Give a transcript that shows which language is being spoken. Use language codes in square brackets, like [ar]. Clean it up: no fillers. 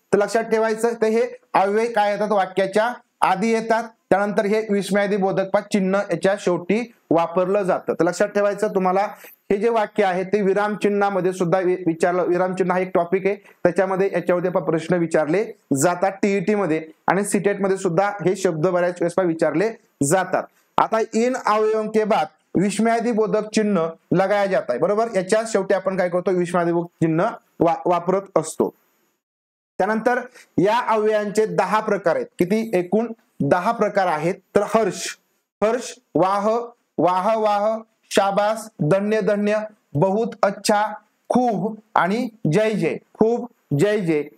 [mr] तर लक्षात ठेवायचं, तर हे अव्यय काय येतात, वाक्याच्या आधी येतात, त्यानंतर हे विस्मयादिबोधक चिन्ह याच्या शेवटी वापरलं जातं. तर लक्षात ठेवायचं, तुम्हाला हे जे वाक्य आहे ते विराम चिन्हामध्ये सुद्धा विचारलं. विराम चिन्ह हा एक टॉपिक आहे, त्याच्यामध्ये याच्यामध्ये प्रश्न विचारले जातात टीईटी मध्ये आणि सीटेट मध्ये सुद्धा हे शब्द बऱ्याच वेळेस विचारले जातात. आता [hi] इन अवयवों के बाद विस्मयादिबोधक चिन्ह लगाया जाता है, [mr] बरोबर. याच्या शेवटी आपण काय करतो, विस्मयादिबोधक चिन्ह वापरत असतो. त्यानंतर या अव्ययांचे 10 प्रकार आहेत. किती, एकूण 10 प्रकार आहेत. तर हर्ष, हर्ष, वाह, वाह वाह, शाबास, धन्य धन्य, बहुत अच्छा, खूप आणि जय जय, खूप, जय जय.